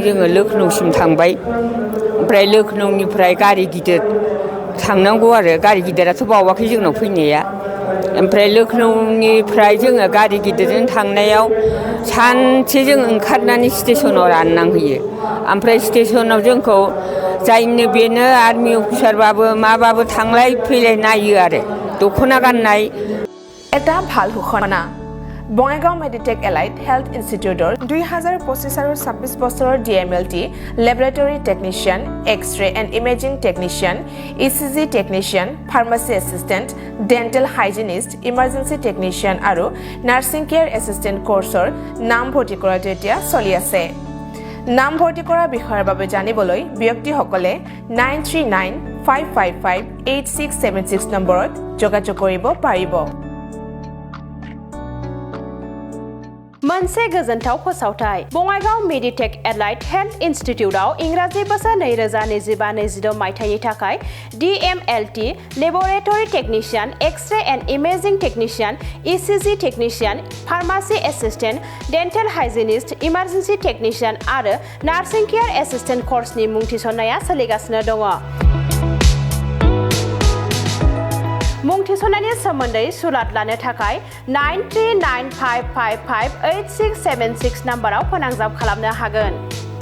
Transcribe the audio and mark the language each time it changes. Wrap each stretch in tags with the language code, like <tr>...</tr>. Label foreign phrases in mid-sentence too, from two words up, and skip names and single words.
<brx>जोङो लखनौसिम थांबाय ओमफ्राय लखनौनिफ्राय गारि गिदिर थांनांगौ आरो गारि गिदिराथ' बावाखै जोंनाव फैनाया ओमफ्राय लखनौनिफ्राय जोङो गारि गिदिरजों थांनायाव सानसे जों ओंखारनानै स्टेसनाव राननांहैयो ओमफ्राय स्टेसनाव जोंखौ जायनो बेनो आर्मि अफिसारबाबो माबाबो थांलाय फैलाय नायो आरो दख'ना गाननाय</brx> <as>এটা ভাল ঘোষণা বঙাইগাঁও মেডিটেক এলাইট হেল্থ ইনষ্টিটিউটৰ 2025 আৰু 26 বছৰৰ ডিএমএলটি লেবৰেটৰী টেকনিচিয়ান এক্স-ৰে এণ্ড ইমেজিং টেকনিচিয়ান ইচিজি টেকনিচিয়ান ফাৰ্মাচী এছিষ্টেণ্ট ডেণ্টেল হাইজিনিষ্ট ইমাৰ্জেঞ্চি টেকনিচিয়ান আৰু নাৰ্ছিং কেয়াৰ এছিষ্টেণ্ট কোৰ্চৰ নাম ভৰ্তি কৰাটো এতিয়া চলি আছে নাম ভৰ্তি কৰাৰ বিষয়ৰ বাবে জানিবলৈ ব্যক্তিসকলে</as> <brx>9395558676</brx> <as>নম্বৰত যোগাযোগ কৰিব পাৰিব</as> <brx>मोनसे गोजोनथाव फोसावथाय बङाइगाव मेडिटेक एलाइट हेल्थ इन्स्टिट्यूटआव इंराजि बोसोर 2025-26 मायथाइनि थाखाय DMLT लेबोरेटरी टेक्निशियन एक्स-रे एन्ड इमेजिं टेक्निशियन ECG टेक्निशियन फार्मासी एसिस्टेंट डेन्टेल हाइजिनिस्ट इमार्जेन्सि टेक्निशियन आरो नार्सिं केयार एसिस्टेंट कोर्सनि मुं थिसननाया सोलिगासिनो दङ मुं थिसननायनि सोमोन्दै सुलाद लानो थाखाय 9395558676 नाम्बाराव फोनांजाब खालामनो हागोन</brx>